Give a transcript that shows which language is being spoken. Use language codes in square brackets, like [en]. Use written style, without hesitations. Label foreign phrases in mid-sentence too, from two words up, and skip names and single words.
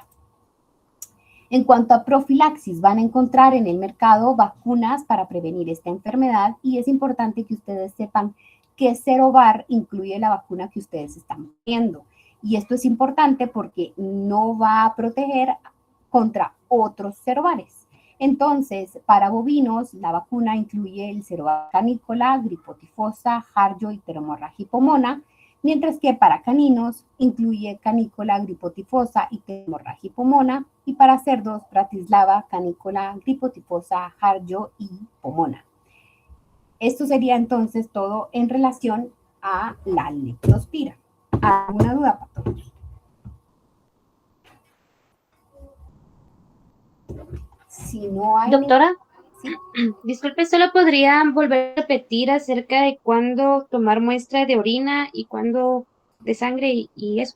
[es] En cuanto a profilaxis, van a encontrar en el mercado vacunas para prevenir esta enfermedad, y es importante que ustedes sepan que Serovar incluye la vacuna que ustedes están poniendo. Y esto es importante porque no va a proteger contra otros Serovares. Entonces, para bovinos, la vacuna incluye el Serovar canícola, gripotifosa, jarjo y pteromorragia hipomona, mientras que para caninos incluye canícola, gripotifosa y pteromorragia hipomona, y para cerdos, Bratislava, canícola, gripotifosa, jarjo y pomona. Esto sería entonces todo en relación a la leptospira. ¿Alguna duda, Pato? Si no hay... Doctora, ¿sí? disculpe, ¿solo podría volver a repetir acerca de cuándo tomar muestra de orina y cuándo de sangre y eso?